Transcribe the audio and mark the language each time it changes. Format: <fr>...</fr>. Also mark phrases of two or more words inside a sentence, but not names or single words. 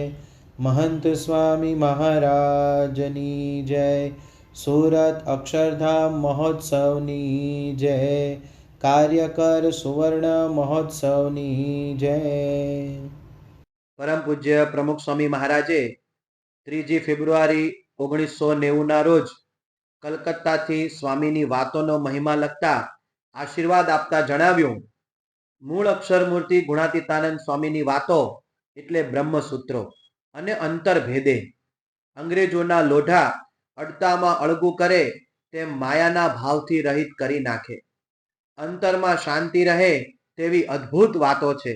<gu>મહંત સ્વામી મહારાજની જય। સૂરત અક્ષરધામ મહોત્સવની જય। કાર્યકર સુવર્ણ મહોત્સવની જય। પરમ પૂજ્ય પ્રમુખ સ્વામી મહારાજે 3 ફેબ્રુઆરી 1990 રોજ કલકત્તાથી સ્વામીની વાતોનો મહિમા લખતા આશીર્વાદ આપતા જણાવ્યું, મૂળ અક્ષરમૂર્તિ ગુણાતીતાનંદ સ્વામીની વાતો એટલે બ્રહ્મસૂત્રો અને અંતરભેદે અંગ્રેજોના લોઢા અડતામાં અળગું કરે તેમ માયાના ભાવથી રહિત કરી નાખે, અંતરમાં શાંતિ રહે તેવી અદ્ભુત વાતો છે.</gu>